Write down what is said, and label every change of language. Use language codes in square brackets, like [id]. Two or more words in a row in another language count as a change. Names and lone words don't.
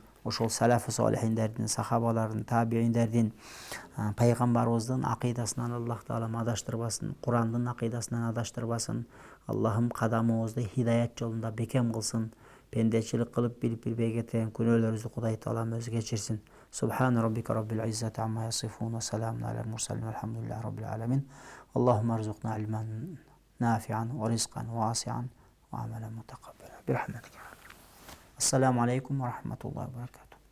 [ky] Ошол салафы солихиндердин, сахабалардын, табииндердин, пайгамбарыбыздын акыйдасынан Аллах таалам адаштырбасын, Курандын акыйдасынан адаштырбасын. Аллахым кадамыбызды хидаят жолунда бекем кылсын. Пендечилик кылып билип билбей кеткен күнөөлөрүбүздү Кудай таалам өзү кечирсин. [ar] سبحان ربك رب العزة عما يصفون وسلام على المرسلين والحمد لله رب العالمين. اللهم ارزقنا علما نافعا ورزقا واسعا وعملا متقبلا. برحمتك. السلام عليكم ورحمة الله وبركاته.